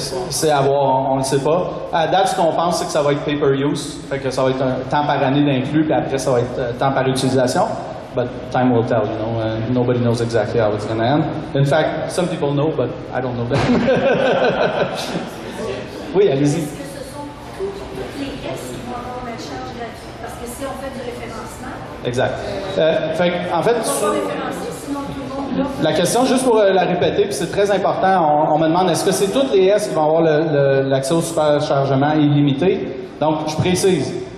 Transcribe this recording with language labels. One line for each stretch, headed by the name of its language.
French: C'est à voir, on ne le sait pas. À date, ce qu'on pense, c'est que ça va être pay-per-use, fait que ça va être un temps par année d'inclus, puis après, ça va être temps par utilisation.
English: But time will tell, you know. Nobody knows exactly how it's going to end. In fact, some people know, but I don't know them.
French: Oui, allez-y. Est-ce que ce sont toutes les S qui vont avoir la charge gratuite? Parce que si on fait du référencement, exact. En fait, on va référencer, sinon tout le monde l'offre. la question, juste pour la répéter, puis c'est très important, on me demande, est-ce que c'est toutes les S qui vont avoir l'accès au superchargement illimité? Donc, je précise.